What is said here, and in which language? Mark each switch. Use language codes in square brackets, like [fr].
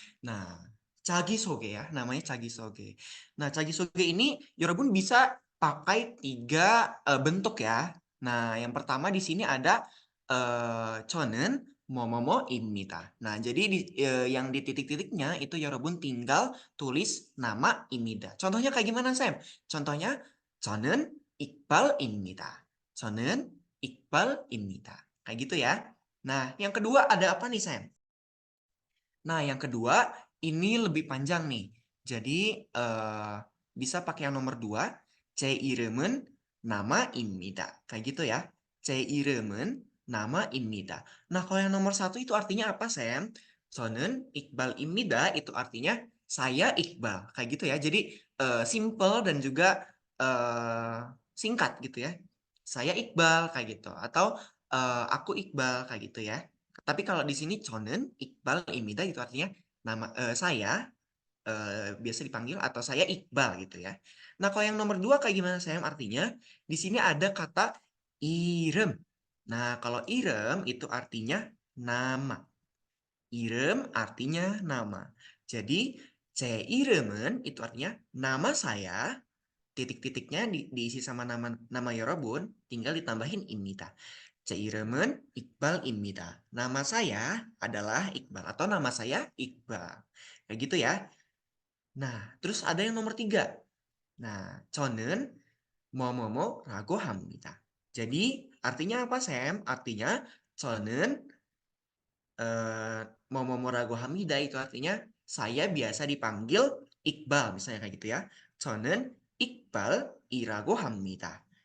[id] Nah, Jagisoge ya, namanya Jagisoge. Nah, Jagisoge ini Yorobun bisa pakai 3 bentuk ya. Nah, yang pertama di sini ada [ko] 저는 뭐뭐뭐입니다. [id] Nah, jadi yang di titik-titiknya itu Yorobun tinggal tulis nama imida. Contohnya kayak gimana, Sam? Contohnya [ko] 저는 이빨입니다. 저는 Iqbal입니다. [id] Kayak gitu ya. Nah, yang kedua ada apa nih, Sam? Nah, yang kedua ini lebih panjang nih. Jadi bisa pakai yang nomor 2. [ko] 제 이름은 나마입니다. [id] Kayak gitu ya. [ko] 제 이름은 나마입니다. [id] Nah, kalau yang nomor 1 itu artinya apa, Sam? [ko] 저는 이qbal입니다. [id] Itu artinya saya Iqbal. Kayak gitu ya. Jadi simple dan juga singkat gitu ya. Saya Iqbal kayak gitu. Atau aku Iqbal kayak gitu ya. Tapi kalau di sini [ko] 저는 이qbal입니다 [id] itu artinya nama saya biasa dipanggil atau saya Iqbal gitu ya. Nah, kalau yang nomor 2 kayak gimana Sam? Artinya di sini ada kata irem. Nah, kalau irem itu artinya nama. Irem artinya nama. Jadi [ko] 제 이름은 [id] itu artinya nama saya titik-titiknya diisi sama nama Yorobun tinggal ditambahin imita. [ko] 제 이름은 Iqbal입니다. [id] Nama saya adalah Iqbal atau nama saya Iqbal. Kayak gitu ya. Nah, terus ada yang nomor 3. Nah, [ko] 저는 뭐뭐뭐라고 합니다. [id] Jadi, artinya apa, Sam? Artinya, [ko] 저는 뭐뭐뭐라고 합니다. [id] Itu artinya, saya biasa dipanggil Iqbal. Misalnya kayak gitu ya. [ko] 저는 Iqbal이라고 합니다.